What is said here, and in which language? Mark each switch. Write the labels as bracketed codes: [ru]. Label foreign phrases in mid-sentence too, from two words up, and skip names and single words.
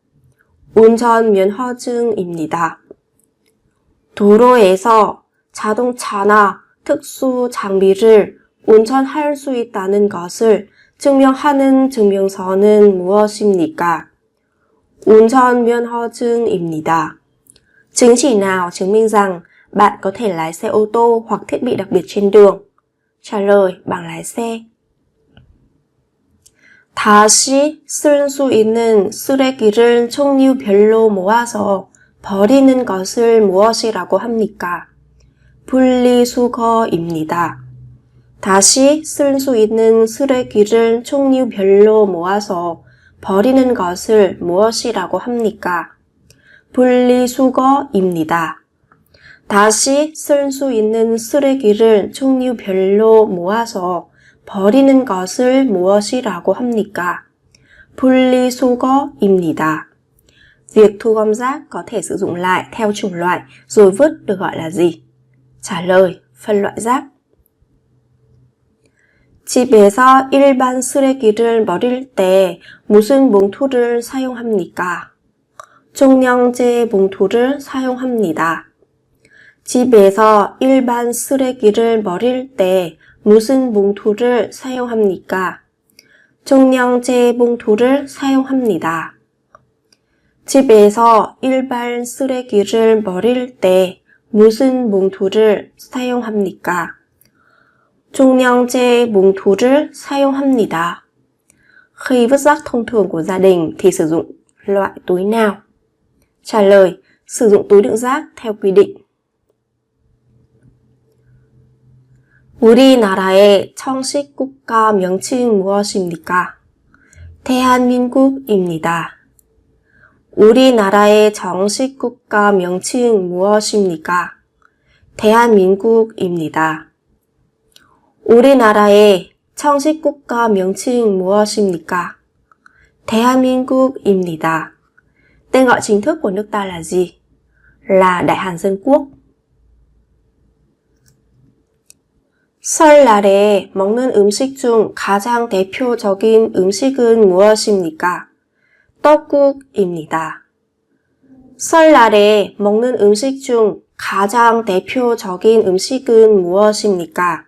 [ko] 운전면허증입니다. 도로에서 자동차나 특수 장비를 운전할 수 있다는 것을 증명하는 증명서는 무엇입니까? 운전면허증입니다. [vi] Chứng chỉ nào chứng minh rằng bạn có thể lái xe ô tô hoặc thiết bị đặc biệt trên đường? Trả lời, bằng lái xe. [ko] 다시 쓸 수 있는 쓰레기를 종류별로 모아서 버리는 것을 무엇이라고 합니까? 분리수거입니다. 다시 쓸 수 있는 쓰레기를 종류별로 모아서 버리는 것을 무엇이라고 합니까? 분리수거입니다. 다시 쓸 수 있는 쓰레기를 종류별로 모아서 버리는 것을 무엇이라고 합니까? 분리수거입니다. [vi] Việc thu gom rác có thể sử dụng lại theo chủng loại rồi vứt được gọi là gì? Trả lời, phân loại rác. [ko] 집에서 일반 쓰레기를 버릴 때 무슨 봉투를 사용합니까? 종량제 봉투를 사용합니다. 집에서 일반 쓰레기를 버릴 때 무슨 봉투를 사용합니까? 종량제 봉투를 사용합니다. 집에서 일반 쓰레기를 버릴 때 무슨 봉투를 사용합니까? 종량제 봉투를 사용합니다. [vi] Khi vứt rác thông thường của gia đình thì sử dụng loại túi nào? Trả lời, sử dụng túi đựng rác theo quy định. [ko] 우리나라의 정식 국가 명칭 무엇입니까? 대한민국입니다. 우리나라의 정식 국가 명칭 무엇입니까? 대한민국입니다. 우리나라의 정식 국가 명칭 무엇입니까? 대한민국입니다. [vi] Tên gọi chính thức của nước ta là gì? Là Đại Hàn Dân Quốc. [ko] 설날에 먹는 음식 중 가장 대표적인 음식은 무엇입니까? 떡국입니다. 설날에 먹는 음식 중 가장 대표적인 음식은 무엇입니까?